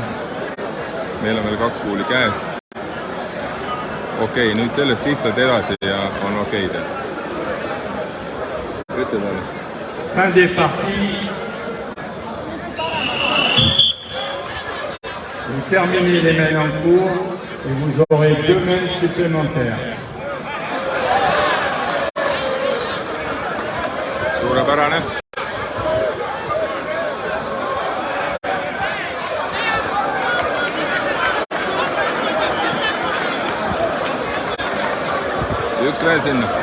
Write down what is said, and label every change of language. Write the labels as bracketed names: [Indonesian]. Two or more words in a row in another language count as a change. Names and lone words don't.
[Estonian] Meil on veel 2 kuuli käes. Okei, nüüd sellest lihtsalt edasi ja on okei teha. Ütle talle. [French] Fin des parties. Vous terminez les mains en cours et vous aurez 2 mains supplémentaires. [Estonian] Suurepärane. Üks veel sinna.